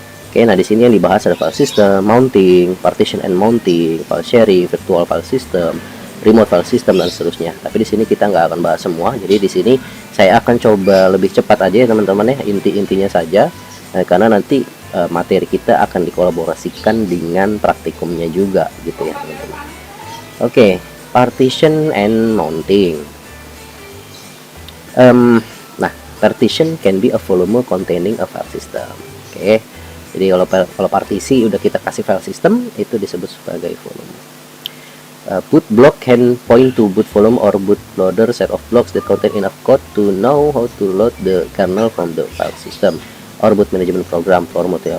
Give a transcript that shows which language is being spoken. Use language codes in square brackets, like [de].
[id] Oke, nah di sini yang dibahas ada file system, mounting, partition and mounting, file sharing, virtual file system, remote file system, dan seterusnya. Tapi di sini kita nggak akan bahas semua. Jadi di sini saya akan coba lebih cepat aja ya teman-teman ya, inti-intinya saja. Karena nanti materi kita akan dikolaborasikan dengan praktikumnya juga gitu ya teman-teman. [en] Oke, partition and mounting. Nah, partition can be a volume containing a file system. [id] Oke, jadi kalau partisi udah kita kasih file system, itu disebut sebagai volume. [en] Boot block can point to boot volume or bootloader set of blocks that contain enough code to know how to load the kernel from the file system or boot management program format ya.